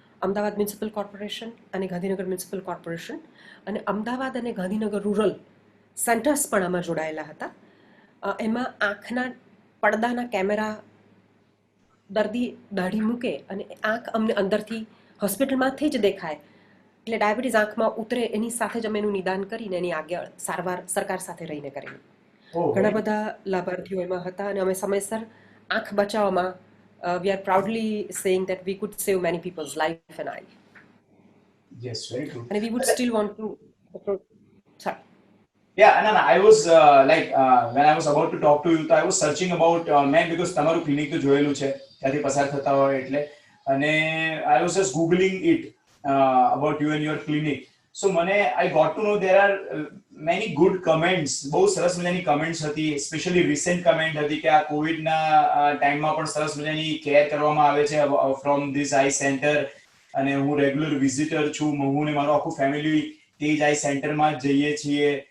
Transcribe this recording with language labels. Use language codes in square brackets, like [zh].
[gu] Ahmedabad municipal corporation અને Gandhinagar municipal corporation અને અમદાવાદ અને ગાંધીનગર રૂરલ સેન્ટર્સ પણ આમાં જોડાયેલા હતા. એમાં આંખના પડદાના કેમેરા દર્દી દાઢી મૂકે અને આંખ અમને અંદરથી હોસ્પિટલમાંથી જ દેખાય, એટલે ડાયાબિટીસ આંખમાં ઉતરે એની સાથે જ અમે એનું નિદાન કરીને એની આગળ સારવાર સરકાર સાથે રહીને કરેલી. ઘણા બધા લાભાર્થીઓ એમાં હતા અને અમે સમયસર આંખ બચાવવામાં [en] we are proudly saying that we could save many people's life and eye. Yes, very true. And we would still want to sorry. Yeah, no, I was when I was about to talk to you, I was searching about man, because [gu] તમારું clinic તો જોયેલું છે ત્યાંથી પસાર થતા હોય એટલે, [en] અને I was just googling it about you and your clinic. [gu] સો મને [en] I got to know there are many good comments, [gu] બહુ સરસ મજાની કમેન્ટ્સ હતી, સ્પેશિયલી રિસેન્ટ કમેન્ટ હતી કે આ કોવિડના ટાઈમમાં પણ સરસ મજાની કેર કરવામાં આવે છે [en] from this eye centre, [gu] અને હું રેગ્યુલર વિઝિટર છું, હું ને મારું આખું ફેમિલી તે જ આઈ સેન્ટરમાં જ જઈએ છીએ.